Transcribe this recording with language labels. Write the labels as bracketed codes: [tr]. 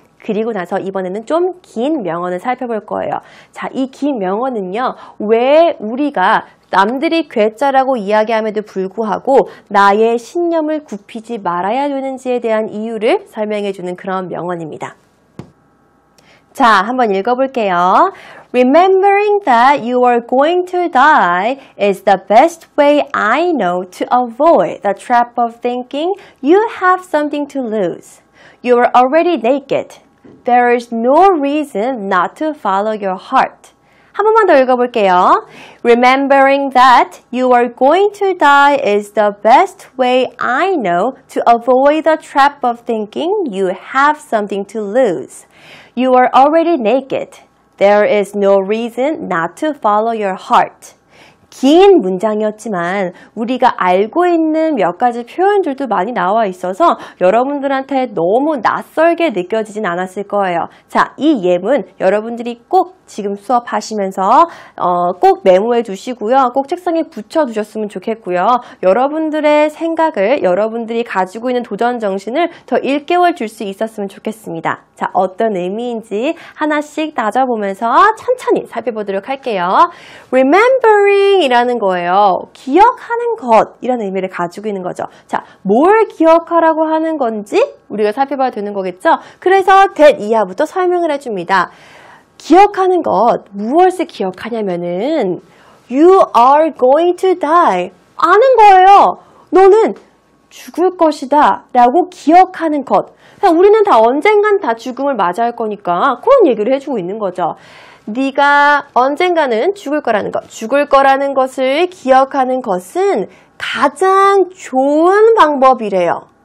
[ko] 그리고 나서 이번에는 좀 긴 명언을 살펴볼 거예요. 자, 이 긴 명언은요, 왜 우리가 남들이 괴짜라고 이야기함에도 불구하고 나의 신념을 굽히지 말아야 되는지에 대한 이유를 설명해주는 그런 명언입니다. 자, 한번 읽어볼게요. [en] Remembering that you are going to die is the best way I know to avoid the trap of thinking you have something to lose. You are already naked. There is no reason not to follow your heart. [ko] 한 번만 더 읽어볼게요. [en] Remembering that you are going to die is the best way I know to avoid the trap of thinking you have something to lose. You are already naked. There is no reason not to follow your heart. [ko] 긴 문장이었지만 우리가 알고 있는 몇 가지 표현들도 많이 나와 있어서 여러분들한테 너무 낯설게 느껴지진 않았을 거예요. 자, 이 예문 여러분들이 꼭 지금 수업하시면서 꼭 메모해 두시고요. 꼭 책상에 붙여 두셨으면 좋겠고요. 여러분들의 생각을, 여러분들이 가지고 있는 도전 정신을 더 일깨워 줄 수 있었으면 좋겠습니다. 자, 어떤 의미인지 하나씩 따져보면서 천천히 살펴보도록 할게요. Remembering 이라는 거예요. 기억하는 것이라는 의미를 가지고 있는 거죠. 자, 뭘 기억하라고 하는 건지 우리가 살펴봐야 되는 거겠죠? 그래서 that 이하부터 설명을 해줍니다. 기억하는 것, 무엇을 기억하냐면은 [en] You are going to die. [ko] 아는 거예요. 너는 죽을 것이다 라고 기억하는 것. 우리는 다 언젠간 다 죽음을 맞이할 거니까 그런 얘기를 해주고 있는 거죠. 네가 언젠가는 죽을 거라는 것, 죽을 거라는 것을 기억하는 것은 가장 좋은 방법이래요.